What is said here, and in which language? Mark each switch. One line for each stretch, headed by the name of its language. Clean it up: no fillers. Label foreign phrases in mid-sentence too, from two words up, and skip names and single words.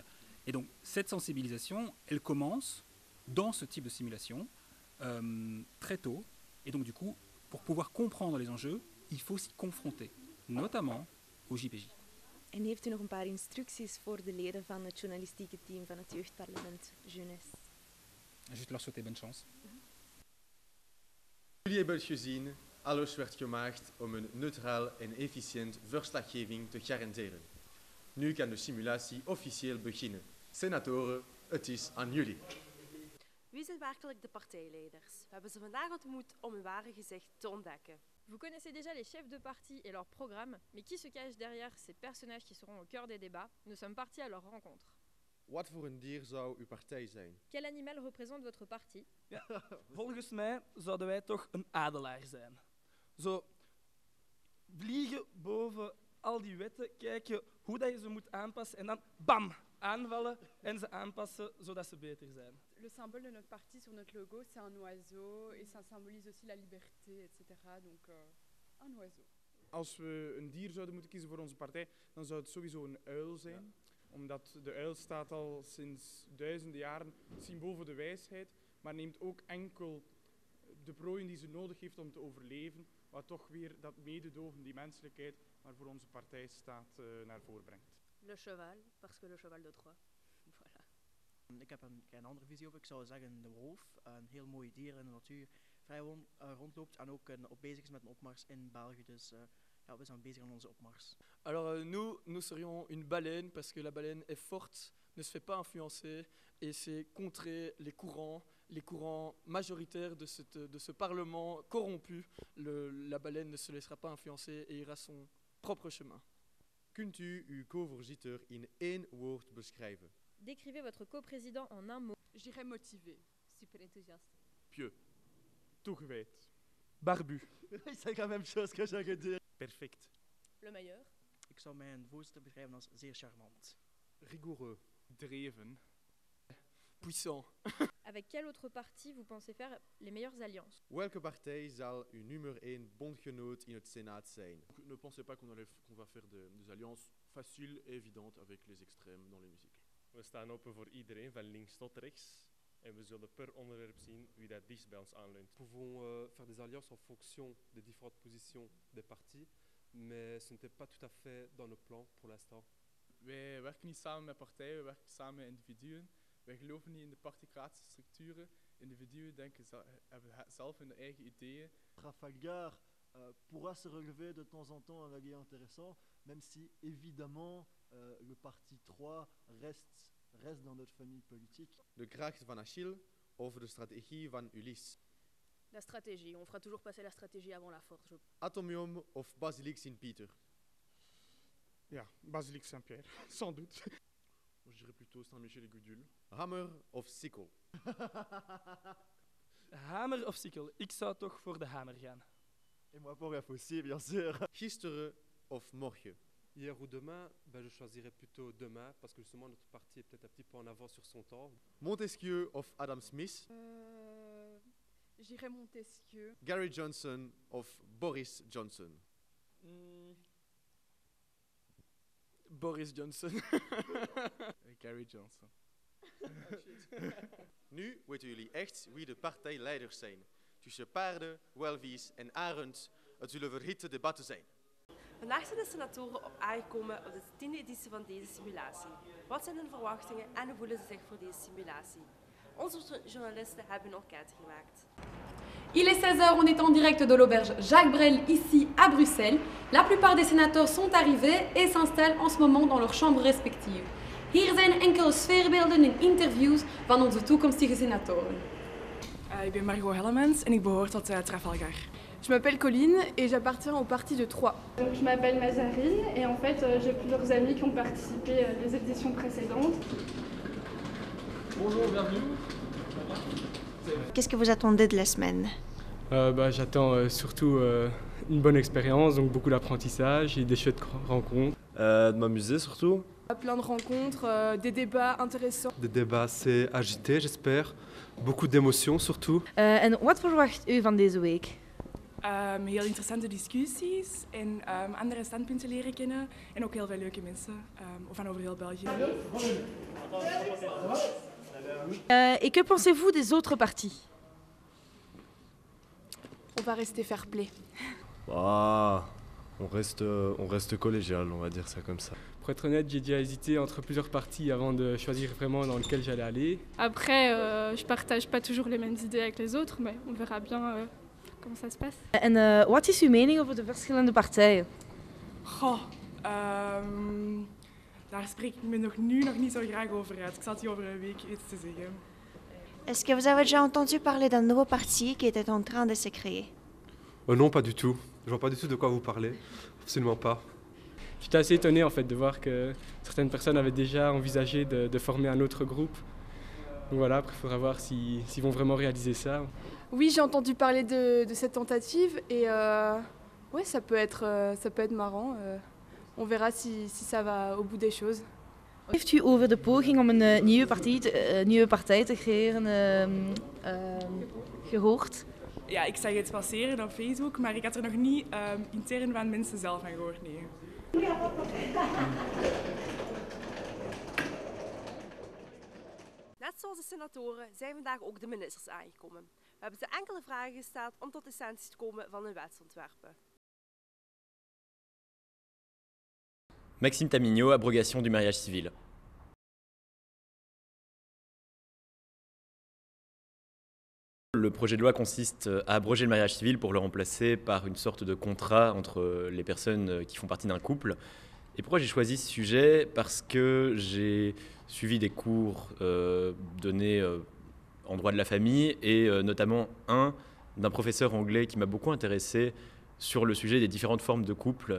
French: Et donc cette sensibilisation, elle commence dans ce type de simulation très tôt, et donc du coup, pour pouvoir comprendre les enjeux, il faut s'y confronter, notamment au JPJ.
Dutch: En heeft u nog een paar instructies voor de leden van het journalistieke team van het Jeugdparlement Jeunesse?
French: Juste leur souhaiter bonne chance.
Dutch: Jullie hebben het gezien, alles werd gemaakt om een neutraal en efficiënt verslaggeving te garanderen. Nu kan de simulatie officieel beginnen. Senatoren, het is aan jullie. Wie zijn werkelijk de partijleiders? We hebben ze vandaag ontmoet om hun ware gezicht te ontdekken.
French: Vous connaissez déjà les chefs de parti et leurs programmes, mais qui se cache derrière ces personnages qui seront au cœur des débats? Nous sommes partis à leur rencontre.
Dutch: Wat voor een dier zou uw partij zijn?
French: Quel animal représente votre parti?
Dutch: Ja, volgens mij zouden wij toch een adelaar zijn. Zo vliegen boven al die wetten, kijken hoe dat je ze moet aanpassen en dan bam, aanvallen en ze aanpassen zodat ze beter zijn.
French: Le symbole de notre parti sur notre logo, c'est un oiseau et ça symbolise aussi la liberté, etc. Donc un oiseau.
Dutch: Als we een dier zouden moeten kiezen voor onze partij, dan zou het sowieso een uil zijn. Ja. Omdat de uil staat al sinds duizenden jaren symbool voor de wijsheid, maar neemt ook enkel de prooien die ze nodig heeft om te overleven, wat toch weer dat mededogen, die menselijkheid, waarvoor onze partij staat, naar voren brengt.
French: Le cheval, parce que le cheval de Troie. Voilà.
Dutch: Ik heb een kleine andere visie op. Ik zou zeggen de wolf, een heel mooi dier in de natuur, vrij rondloopt en ook op bezig is met een opmars in België. Dus ja, we zijn bezig aan onze opmars.
French: Alors nous serions une baleine parce que la baleine est forte, ne se fait pas influencer et c'est contrer les courants majoritaires de ce parlement corrompu. La baleine ne se laissera pas influencer et ira son propre chemin.
Dutch: Kunt u uw co-voorzitter in één woord beschrijven?
French: Décrivez votre coprésident en un mot. Je dirais motivé, super enthousiaste.
Dutch: Pieux, toegewijd.
French: Barbu. C'est la même chose que j'allais dire.
Dutch: Perfect.
French: Le meilleur.
Dutch: Ik zou mijn voorzitter beschrijven als zeer charmant.
French: Rigoureux. Dreven. Puissant. Avec quel autre parti vous pensez faire les meilleures alliances?
Dutch: Welke partij zal uw nummer 1 bondgenoot in het Senaat zijn?
French: Ne pensez pas qu'on va faire des alliances faciles et évidentes avec les extrêmes dans l'hémicycle.
Dutch: We staan open voor iedereen, van links tot rechts. En we zullen per onderwerp zien wie dat dichtst bij ons aanleunt.
French: Nous pouvons faire des alliances en fonction des différentes positions des partis, mais ce n'était pas tout à fait dans nos plans pour l'instant.
Dutch: Wij werken niet samen met partijen, we werken samen met individuen. Wij geloven niet in de particratische structuren. Individuen hebben zelf hun eigen ideeën.
French: Trafalgar pourra se relever de temps en temps un allié intéressant, même si évidemment le parti 3 reste dans notre famille politique.
Dutch: De kracht van Achille over de strategie van Ulysse?
French: La stratégie, on fera toujours passer la stratégie avant la force.
Dutch: Atomium of Basilique Sint-Pieter? Ja,
French: Basilique Saint-Pierre, sans doute. Je dirais plutôt Saint-Michel et Gudule.
Dutch: Hammer of sikkel? Hamer of sikkel? Ik zou toch voor de hamer gaan.
French: Et moi pour F aussi, bien sûr.
Dutch: Gisteren of morgen?
French: Hier ou demain, je choisirais plutôt demain parce que justement notre parti est peut-être un petit peu en avance sur son temps.
Dutch: Montesquieu of Adam Smith?
French: J'irais Montesquieu.
Dutch: Gary Johnson of Boris Johnson? Boris Johnson. Gary Johnson. Nu weten jullie echt wie de partijleiders zijn. Tussen paarden, welvies en arend, het zullen verhitte debatten zijn. Vandaag zijn de senatoren aangekomen op de 10e editie van deze simulatie. Wat zijn hun verwachtingen en hoe voelen ze zich voor deze simulatie? Onze journalisten hebben een enquête gemaakt.
French: Il est 16h, on est en direct de l'auberge Jacques Brel, ici à Bruxelles. La plupart des sénateurs sont arrivés et s'installent en ce moment dans leurs chambres respectives.
Dutch: Hier zijn enkele sfeerbeelden en interviews van onze toekomstige senatoren. Ik ben Margot Hellemans en ik behoor tot Trafalgar.
French: Je m'appelle Colline et j'appartiens au parti de Troyes. Donc, je m'appelle Mazari et en fait j'ai plusieurs amis qui ont participé aux éditions précédentes. Bonjour, bienvenue. Qu'est-ce que vous attendez de la semaine? J'attends surtout une bonne expérience, donc beaucoup d'apprentissage et des chouettes rencontres. De m'amuser surtout. Plein de rencontres, des débats intéressants. Des débats assez agités, j'espère. Beaucoup d'émotions surtout.
Dutch: En wat verwacht u van deze week? Heel interessante discussies en andere standpunten leren kennen. En ook heel veel leuke mensen van over heel België.
French: Et que pensez-vous des autres partis? On va rester
English: fair play.
French: On reste collégial, on va dire ça comme ça. Pour être honnête, j'ai déjà hésité entre plusieurs partis avant de choisir vraiment dans lequel j'allais aller. Après, je partage pas toujours les mêmes idées avec les autres, mais on verra bien comment ça se passe.
Dutch: En wat is uw mening over de verschillende partijen? Daar spreek ik me nu nog niet zo graag over uit. Ik zal het hier over een week iets te zeggen.
French: Est-ce que vous avez déjà entendu parler d'un nouveau parti qui était en train de se créer? Non, pas du tout. Je vois pas du tout de quoi vous parlez. Absolument pas. J'étais assez étonné en fait de voir que certaines personnes avaient déjà envisagé de former un autre groupe. Donc voilà, après il faudra voir s'ils vont vraiment réaliser ça. Oui, j'ai entendu parler de cette tentative et ouais, ça peut être marrant. On verra si ça va au bout des choses.
Dutch: Heeft u over de poging om een nieuwe partij te creëren gehoord? Ja, ik zag het passeren op Facebook, maar ik had er nog niet intern van mensen zelf van gehoord. Nee. Net zoals de senatoren zijn vandaag ook de ministers aangekomen. We hebben ze enkele vragen gesteld om tot de essentie te komen van hun wetsontwerpen. Maxime Tamigno,
French: abrogation du mariage civil. Le projet de loi consiste à abroger le mariage civil pour le remplacer par une sorte de contrat entre les personnes qui font partie d'un couple. Et pourquoi j'ai choisi ce sujet? Parce que j'ai suivi des cours donnés en droit de la famille et notamment un d'un professeur anglais qui m'a beaucoup intéressé sur le sujet des différentes formes de couple.